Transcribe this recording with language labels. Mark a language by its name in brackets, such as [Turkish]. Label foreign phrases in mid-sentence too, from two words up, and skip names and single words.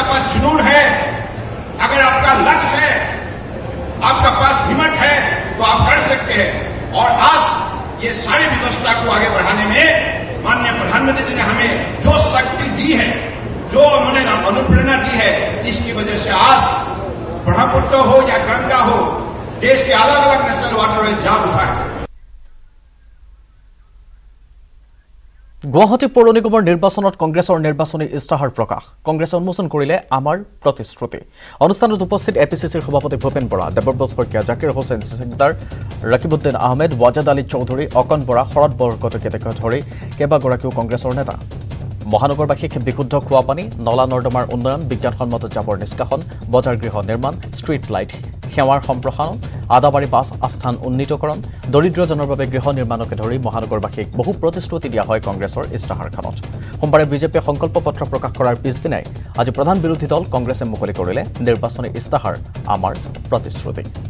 [Hindi] पास जुनून है अगर आपका लक्ष्य है आपका पास हिम्मत है तो आप कर सकते हैं और आज ये सारी व्यवस्था को आगे बढ़ाने में माननीय प्रधानमंत्री जी ने हमें जो शक्ति दी है जो उन्होंने अनुप्रेरणा दी है इसकी वजह से आज ब्रह्मपुत्र हो या गंगा हो देश के अलग अलग [English] national waterways [Hindi] जाग उठा है [Assamese] গুৱাহাটী পৌৰ নিগমৰ নিৰ্বাচনত কংগ্ৰেছৰ নিৰ্বাচনী ইস্তাহাৰ প্ৰকাশ কংগ্ৰেছে উন্মোচন কৰিলে আমাৰ প্ৰতিশ্ৰুতি অনুষ্ঠানত উপস্থিত এপিচিচিৰ সভাপতি ভূপেন বৰা দেৱব্ৰত শইকীয়া জাকিৰ হোসেন সিকদাৰ ৰকিবউদ্দিন আহমেদ ৱাজাদ আলী চৌধুৰী অকন বৰা শৰৎ বৰকটকীকে ধৰি কেইবাগৰাকীও কংগ্ৰেছৰ নেতা মহানগৰবাসীক বিশুদ্ধ খোৱা পানী নলা নৰ্দমাৰ উন্নয়ন বিজ্ঞানসন্মত জাবৰ নিষ্কাশন বজাৰ গৃহ নিৰ্মাণ ষ্ট্ৰীট লাইট সেৱাৰ সম্প্ৰসাৰণ আদাবাৰী বাছ আস্থান উন্নীতকৰণ দৰিদ্ৰজনৰ বাবে গৃহ নিৰ্মাণকে ধৰি মহানগৰবাসীক বহু প্ৰতিশ্ৰুতি দিয়া হয় কংগ্ৰেছৰ ইস্তাহাৰখনত সোমবাৰে বিজেপিয়ে সংকল্প পত্ৰ প্ৰকাশ কৰাৰ পিছদিনাই আজি প্ৰধান বিৰোধী দল কংগ্ৰেছে মুকলি কৰিলে নিৰ্বাচনী ইস্তাহাৰ আমাৰ প্ৰতিশ্ৰুতি